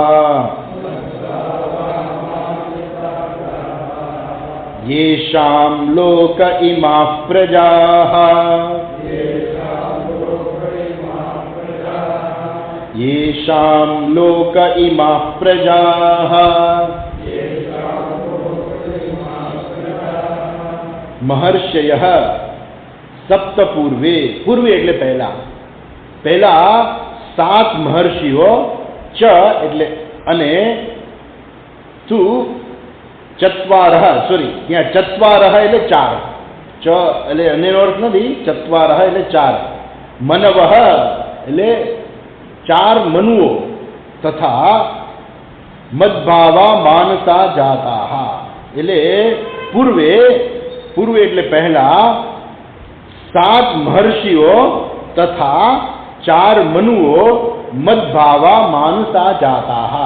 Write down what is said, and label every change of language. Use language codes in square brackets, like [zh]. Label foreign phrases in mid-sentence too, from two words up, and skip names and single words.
[sa] येषां लोक इमाः प्रजाः येषां लोक इमाः प्रजाः महर्षयः सप्त पूर्वे. [gu] पूर्वे એટલે પહેલા 7 મહર્ષિઓ, ચ એટલે અને [sa] तु चत्वारः, [gu] સોરી ત્યાં ચત્વારહ એટલે 4, ચ એટલે અનેનો અર્થ નથી, ચત્વારહ એટલે 4, મનવઃ એટલે 4 મનુઓ, તથા [sa] मद्भावा मानसा जाताः [gu] એટલે પૂર્વે એટલે પહેલા 7 મહર્ષિઓ તથા 4 મનુઓ [sa] मद्भावा मानसा जाताः.